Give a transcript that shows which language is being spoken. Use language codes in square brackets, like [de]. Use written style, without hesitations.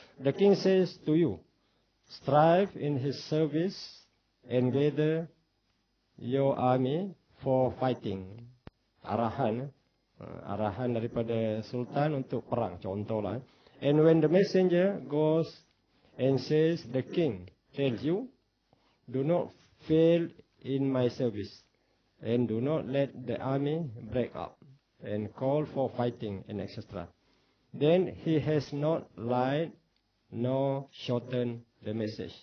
[en] The king says to you, strive in his service and gather your army for fighting. [ms] Arahan daripada sultan untuk perang, contohlah. [en] And when the messenger goes and says, the king tells you, do not fail in my service, and do not let the army break up and call for fighting and etc. Then he has not lied nor shortened the message.